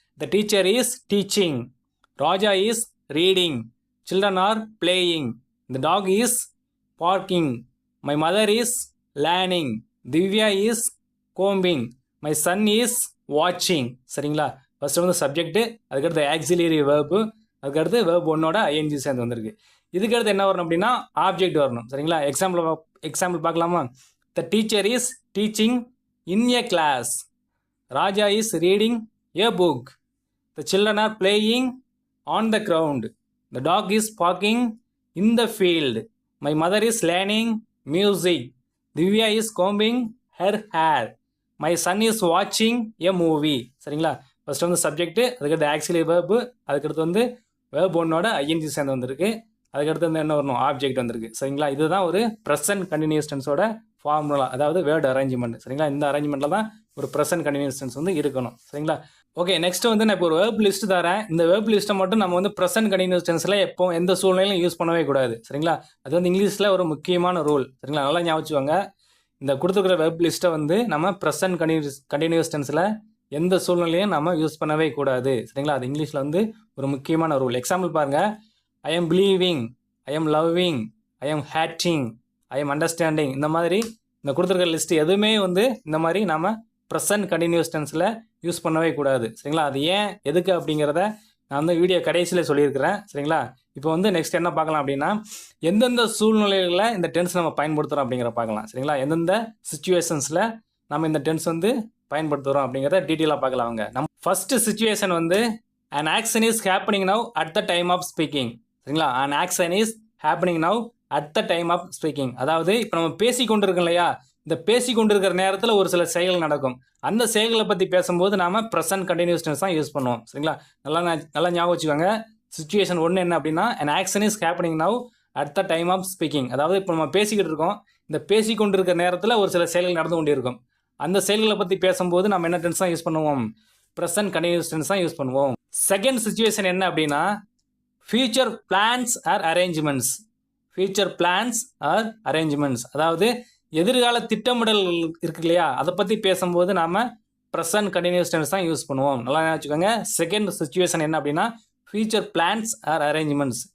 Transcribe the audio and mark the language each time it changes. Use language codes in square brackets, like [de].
[en] The teacher is teaching, Raja is reading, children are playing, the talk is parking, my mother is learning, Divya is combing, my son is வாட்சிங். [ta] சரிங்களா? First வந்து subject, அதுக்கடுத்து auxiliary verb, அதுக்கடுத்து verb ஒன்னோட ING சேர்ந்து வந்திருக்கு. இதுக்கடுத்து என்ன வரணும் அப்படின்னா ஆப்ஜெக்ட் வரணும். சரிங்களா? எக்ஸாம்பிள் பார்க்கலாமா? [en] The teacher is teaching in a class. Raja is reading a book. The children are playing on the ground. The dog is barking in the field. My mother is learning music. Divya is combing her hair. My son is watching a movie. [ta] சரிங்களா? First வந்து subject, அதுக்கடுத்து auxiliary verb, அதுக்கடுத்து வந்து verb ஒன்னோட ING சேர்ந்து வந்திருக்கு. அதுக்கடுத்து வந்து என்ன வரணும் ஆப்ஜெக்ட் வந்திருக்கு. சரிங்களா? இதுதான் ஒரு ப்ரெசன்ட் கண்டினியூஸ் டென்ஸோட ஃபார்முலா, அதாவது வேர்டு அரேஞ்ச்மெண்ட். சரிங்களா? இந்த அரேஞ்ச்மெண்ட்டில் தான் ஒரு ப்ரெசன்ட் கண்டினியூஸ் டென்ஸ் வந்து இருக்கணும். சரிங்களா? ஓகே, நெக்ஸ்ட் வந்து நான் இப்போ ஒரு வேர்ப் லிஸ்ட் தரேன். இந்த வேர்ப் லிஸ்ட்டை மட்டும் நம்ம வந்து ப்ரெசன்ட் கண்டினியூஸ் டென்ஸில் எப்போ எந்த சூழ்நிலையிலும் யூஸ் பண்ணவே கூடாது. சரிங்களா? அது வந்து இங்கிலீஷில் ஒரு முக்கியமான ரூல். சரிங்களா? நல்லா ஞாபகம் வச்சுக்கோங்க. இந்த கொடுத்துருக்கிற வெப் லிஸ்ட்டை வந்து நம்ம ப்ரெசன்ட் கண்டினியூஸ் டென்ஸில் எந்த சூழ்நிலையும் நம்ம யூஸ் பண்ணவே கூடாது. சரிங்களா? அது இங்கிலீஷில் வந்து ஒரு முக்கியமான ரூல். எக்ஸாம்பிள் பாருங்கள். [en] I am believing, I am loving, I am hating, I am understanding. [ta] இந்த மாதிரி இந்த கொடுத்துருக்கிற லிஸ்ட் எதுவுமே வந்து இந்த மாதிரி நம்ம ப்ரெசன்ட் கண்டினியூஸ் டென்ஸில் யூஸ் பண்ணவே கூடாது. சரிங்களா? அது ஏன் எதுக்கு அப்படிங்கிறத நான் வந்து வீடியோ கடைசியில் சொல்லியிருக்கிறேன். சரிங்களா? இப்போ வந்து நெக்ஸ்ட் என்ன பார்க்கலாம் அப்படின்னா எந்தெந்த சூழ்நிலைகளில் இந்த டென்ஸ் நம்ம பயன்படுத்துகிறோம் அப்படிங்கிற பார்க்கலாம். சரிங்களா? எந்தெந்த சுச்சுவேஷன்ஸில் நம்ம இந்த டென்ஸ் வந்து பயன்படுத்துகிறோம் அப்படிங்கிறத டீட்டெயிலாக பார்க்கலாம். அவங்க நம்ம ஃபஸ்ட்டு சுச்சுவேஷன் வந்து [en] an action is happening now at the time of speaking. [ta] சரிங்களா? [en] an action is happening now at the time of speaking. [ta] அதாவது இப்போ நம்ம பேசி கொண்டு இருக்கோம் இல்லையா, இந்த பேசி கொண்டு இருக்கிற நேரத்தில் ஒரு சில செயல்கள் நடக்கும். அந்த செயல்களை பற்றி பேசும்போது நாம் ப்ரெசன்ட் கண்டினியூஸ் டென்ஸ் தான் யூஸ் பண்ணுவோம். சரிங்களா? நல்லா ஞாபகம் வச்சுக்கோங்க. சுச்சுவேஷன் ஒன்று என்ன அப்படின்னா [en] an action is happening now at the time of speaking. [ta] அதாவது இப்போ நம்ம பேசிக்கிட்டு இருக்கோம், இந்த பேசி கொண்டு இருக்கிற நேரத்தில் ஒரு சில செயல்கள் நடந்து கொண்டே இருக்கும். அந்த செயல்களை பற்றி பேசும்போது நம்ம என்ன டென்ஸ் தான் யூஸ் பண்ணுவோம்? ப்ரெசன்ட் கண்டினியூஸ் டென்ஸ் தான் யூஸ் பண்ணுவோம். செகண்ட் சுச்சுவேஷன் என்ன அப்படின்னா [en] Future plans or arrangements. Future plans or arrangements, [ta] அதாவது எதிர்கால திட்டமிடல் இருக்கு இல்லையா, அதை பற்றி பேசும்போது நாம் ப்ரெசன்ட் கண்டினியூஸ் டென்ஸ் தான் யூஸ் பண்ணுவோம். நல்லா வச்சுக்கோங்க. செகண்ட் சுச்சுவேஷன் என்ன அப்படின்னா ஃபியூச்சர் பிளான்ஸ் ஆர் அரேஞ்ச்மெண்ட்ஸ்.